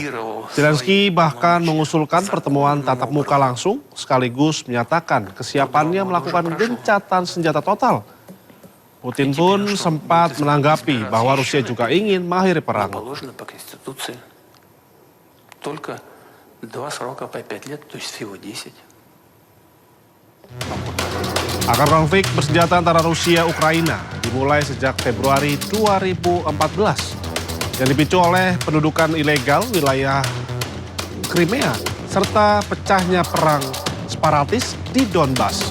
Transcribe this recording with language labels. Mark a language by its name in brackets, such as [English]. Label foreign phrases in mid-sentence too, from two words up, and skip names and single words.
[Indonesian] Zelensky bahkan mengusulkan pertemuan tatap muka langsung sekaligus menyatakan kesiapannya melakukan gencatan senjata total. Putin pun sempat menanggapi bahwa Rusia juga ingin mengakhiri perang. [Russian] 2 срока по 5 лет, то есть всего 10. [Indonesian] Akar konflik bersenjata antara Rusia dan Ukraina dimulai sejak Februari 2014 yang dipicu oleh pendudukan ilegal wilayah Crimea serta pecahnya perang separatis di Donbas.